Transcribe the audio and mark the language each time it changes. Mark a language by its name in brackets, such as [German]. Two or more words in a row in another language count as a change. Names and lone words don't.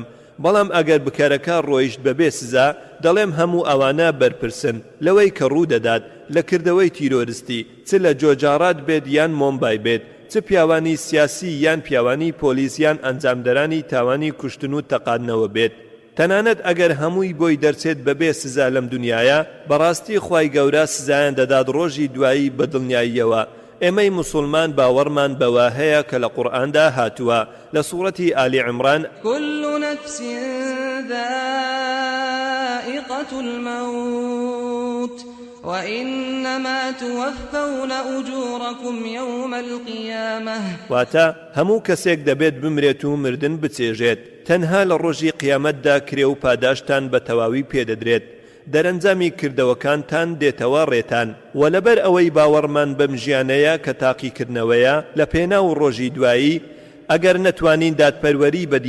[Central Kurdish] بەڵام ئەگەر بکارەکە ڕۆیشت بەبێ سزا دەڵێم هەموو ئەوانە بەرپرسن لەوەی کە ڕوو دەدات لە کردەوەی تیرۆریستی چ لە جۆجارات بێت یان مۆمبای بێت چ پیاوانی سیاسی یان پیاوانی پۆلیس یان ئەنجامدەرانی تاوانی کوشتن و تەقاندنەوە بێت. تەنانەت ئەگەر هەمووی بۆی دەرچێت بەبێ سزا لەم دنیاە بەڕاستی خوای گەورە سزایان دەدات ڕۆژی دوایی بە دڵنیاییەوە. ئێمەی موسڵمان باوەڕمان بەوە هەیە کە لە قورئاندا هاتووە لە سوورەتی ئالی عیمران [Arabic] كل نفس ذائقة ذائقة الموت وإنما توفون أجوركم يوم القيامة [Central Kurdish] واتا همو کەسێک دەبێت بمرێت و مردن بچێژێت تەنها لە ڕۆژی قیامەتدا کرێ و پاداشتان بە تەواوی پێدەدرێت دەرەنجامی کردەوەکانتان دێتەوە ڕێتان و لەبەر ئەوەی باوەڕمان بەم ژیانەیە کە تاقیکردنەوەیە لە پێناو ڕۆژی دوایی ئەگەر نەتوانین دادپەروەری بەدی